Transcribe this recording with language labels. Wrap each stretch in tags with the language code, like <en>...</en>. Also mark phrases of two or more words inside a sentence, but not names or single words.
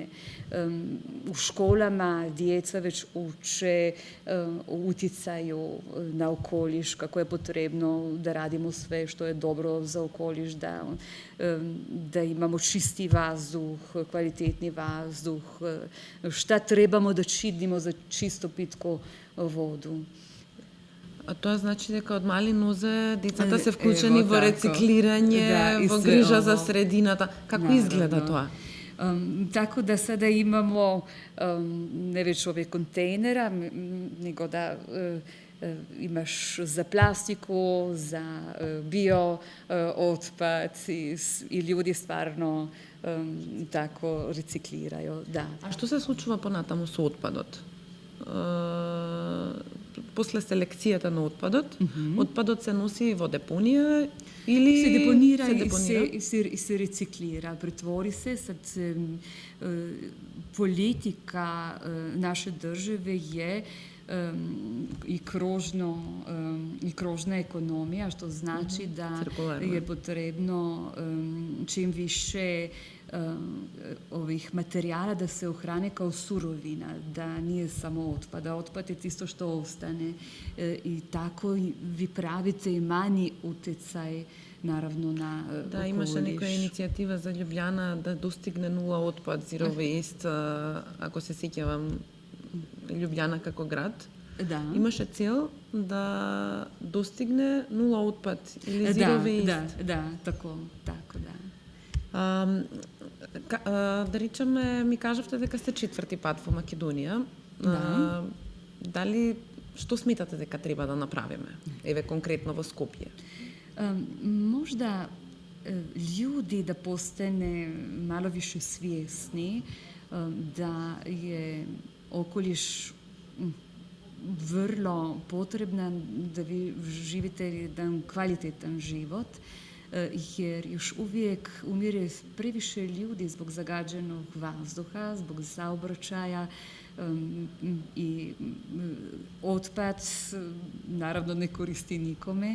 <bs>U školama djeca već uče o utjecaju na okoliš, kako je potrebno da radimo sve što je dobro za okoliš, da imamo čisti vazduh, kvalitetni vazduh, šta trebamo da činimo za čisto pitko vodu.</bs> <mk>А тоа значи дека од мали нозе децата се вклучени во рециклирање, во грижа за средината. Како изгледа тоа?</mk> <bs>Tako da sada imamo ne već ove kontejnera, nego da imaš za plastiku, za bio otpad i ljudi stvarno tako recikliraju. Da.</bs> <mk>A што се случува понатаму со отпадот? После селекцијата на отпадот се носи во депонија или</mk> <bs>se deponira i se reciklira, pretvori se. Sad politika naše države je i krožna ekonomija, što znači da je potrebno čim više ovih materijala da se ohrane kao surovina, da nije samo otpad, a otpad je isto što ostane i tako vi pravite i manji utjecaj naravno na okoliš.</bs> <mk>Da, имаше некоја иницијатива за Лјубљана да достигне нула отпад,</mk> <en>zero waste,</en> <mk>ако се сеќавам, Лјубљана како град. Да. Имаше цел да достигне нула отпад или</mk> <en>zero waste.</en> <bs>Да, тако, да.</bs> <mk>Да речеме, ми кажавте дека сте четврти пат во Македонија.</mk> <bs>Да.</bs> <mk>Дали што сметате дека треба да направиме? Еве конкретно во Скопје.</mk> <bs>Možda ljudi da postane malo više svjesni da je okoliš vrlo potreban da vi živite jedan kvalitetan život, jer još uvijek umire previše ljudi zbog zagađenog vazduha, zbog saobraćaja i otpad naravno ne koristi nikome.</bs>